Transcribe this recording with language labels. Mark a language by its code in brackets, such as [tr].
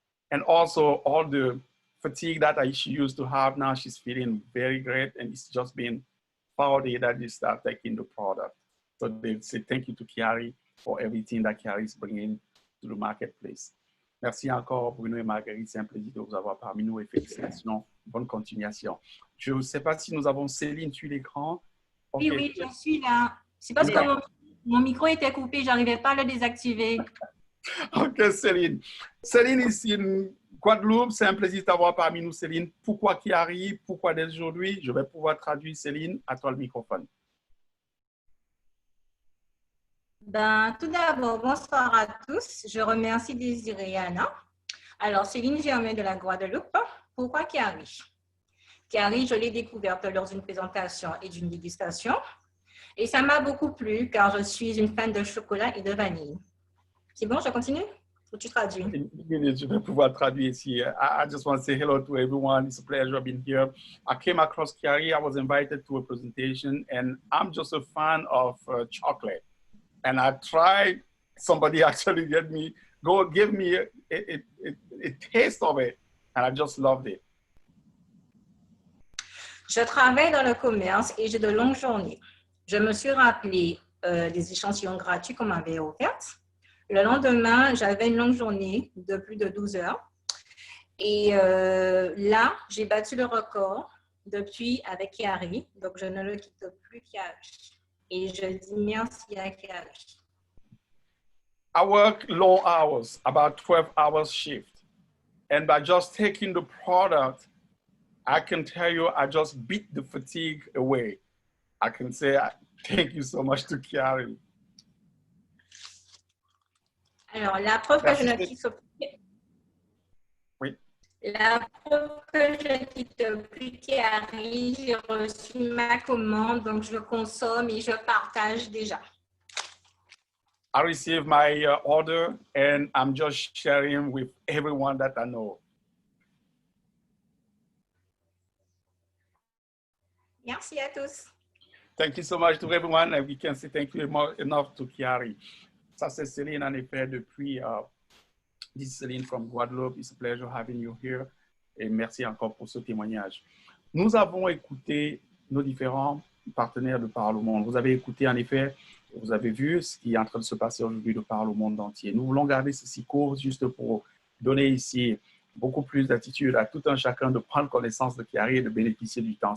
[en] And also all the fatigue that she used to have, now she's feeling very great, and it's just been 4 days that they start taking the product. So they say thank you to Kiari for everything that Kiari is bringing to the marketplace. [fr] Merci encore, Bruno et Marguerite. C'est un plaisir de vous avoir parmi nous et félicitations. Bonne continuation. Je ne sais pas si nous avons Céline sur l'écran. Okay. Oui, je suis là. C'est parce que mon micro était coupé, je n'arrivais pas à le désactiver. Ok, Céline. Céline ici in Guadeloupe, c'est un plaisir de t'avoir parmi nous, Céline. Pourquoi Kiari? Pourquoi dès aujourd'hui? Je vais pouvoir traduire, Céline. À toi le microphone. Tout d'abord, bonsoir à tous. Je remercie Désiré et Anna. Alors, Céline Germain de la Guadeloupe. Pourquoi Kiari? Kiari, je l'ai découverte lors d'une présentation et d'une dégustation. Et ça m'a beaucoup plu car je suis une fan de chocolat et de vanille. C'est bon, je continue? Ou tu traduis? Je vais pouvoir traduire ici. [en] I just want to say hello to everyone. It's a pleasure being here. I came across Kiari. I was invited to a presentation, and I'm just a fan of chocolate. And I tried, somebody actually give me a taste of it, and I just loved it. [fr] Je travaille dans le commerce et j'ai de longues journées. Je me suis rappelé des échantillons gratuits qu'on m'avait offerts. Le lendemain, j'avais une longue journée de plus de 12 heures. Et là, j'ai battu le record depuis avec Kiari. Donc, je ne le quitte plus Kiari. Et je dis merci à Kiari. [en] I work long hours, about 12 hours shift. And by just taking the product, I can tell you, I just beat the fatigue away. I can say, thank you so much to Kiari. [fr] Alors, la preuve que je ne quitte plus. Oui. La preuve que je ne quitte plus Kiari, j'ai reçu ma commande, donc je consomme et je partage déjà. [en] I received my order and I'm just sharing with everyone that I know. [fr] Merci à tous. [en] Thank you so much to everyone, and we can say thank you enough to Kiari. [fr] Ça, c'est Céline, en effet, depuis. [en] This is Céline from Guadeloupe. It's a pleasure having you here. [fr] Et merci encore pour ce témoignage. Nous avons écouté nos différents partenaires de Parle au Monde. Vous avez écouté, en effet, vous avez vu ce qui est en train de se passer aujourd'hui de Parle au Monde entier. Nous voulons garder ceci court juste pour donner ici beaucoup plus d'attitude à tout un chacun de prendre connaissance de Kiari et de bénéficier du temps.